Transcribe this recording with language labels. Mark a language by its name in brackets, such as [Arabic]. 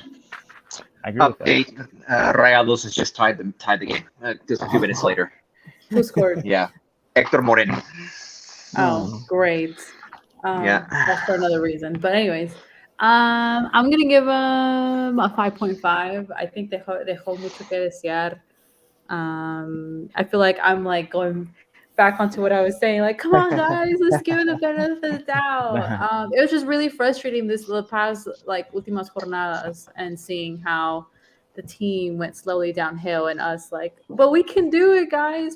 [English] With that. Rayados has just tied the game just a few minutes later. Who scored? Yeah, Hector Moreno. Oh, great. That's for another reason. But anyways, I'm gonna give them a 5.5. I think [Spanish] dejó mucho que desear. [English] I feel like I'm like going back onto what I was saying. Like, come on, guys, let's give it the benefit of the doubt. It was just really frustrating the past like [Spanish] últimas jornadas [English] and seeing how the team went slowly downhill and us like, but we can do it, guys.